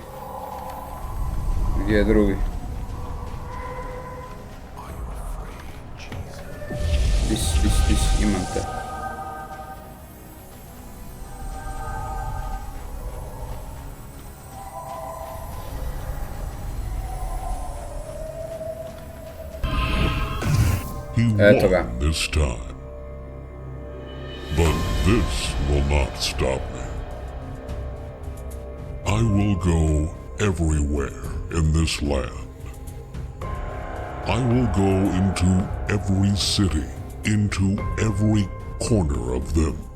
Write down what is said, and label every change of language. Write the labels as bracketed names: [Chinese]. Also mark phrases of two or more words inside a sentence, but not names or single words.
[Serbian] Gdje je drugi? Dis, imam te. Eto ga. [English] This time. But this will not stop me. I will go everywhere in this land. I will go into every city, into every corner of them.